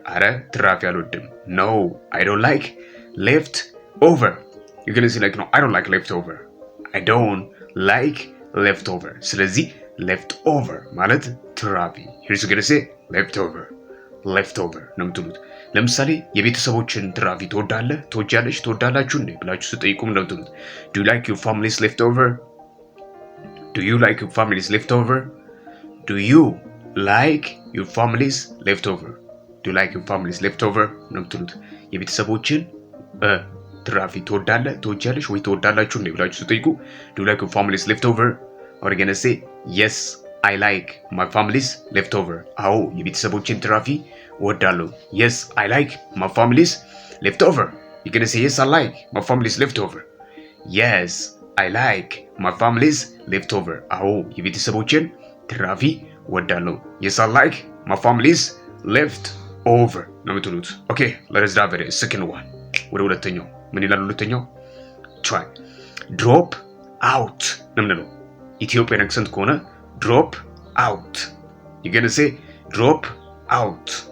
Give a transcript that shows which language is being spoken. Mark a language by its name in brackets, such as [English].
[Amharic] አረ ትራፊ አልወድም። [English] No, I don't like leftover. You're gonna say like, no, I don't like leftover. I don't like leftover. [Amharic] ስለዚህ leftover ማለት ትራፊ። [English] Here's gonna say leftover [Amharic] ነው የምትሉት። ለምሳሌ የቤተሰቦችን ትራፊ ትወዳለህ፣ ትወጃለሽ፣ ትወዳላችሁ እንዴ ብላችሁ ስትጠይቁም ነው የምትሉት። [English] Do you like your family's leftover? Do you like your family's leftover? Do you like your family's leftover? Do you like your family's leftover? [Amharic] ነው የምትሉት። የቤተሰቦችን ትራፊ ትወዳለህ፣ ትወጃለሽ ወይ ትወዳላችሁ እንዴ ብላችሁ ስትጠይቁ [English] do you like your family's leftover? or you're gonna say yes, I like my family's leftover. [Amharic] አዎ የቤተሰቦችን ትራፊ እወዳለሁ። [English] Yes, I like my family's leftover. you're gonna say yes, I like my family's leftover. Yes, I like my family's leftover. [Amharic] አዎ የቤተሰቦችን ትራፊ እወዳለሁ። [English] Yes, I like my family's leftover [Amharic] ነው የምትሉት። [English] ኦኬ let's dive in second one. [Amharic] ወደ ሁለተኛው ምን ይላል? ሁለተኛው [English] try drop out [Amharic] ነው የምንለው። ኢትዮጵያን አክሰንት ከሆነ drop out. [English] you're gonna say drop out.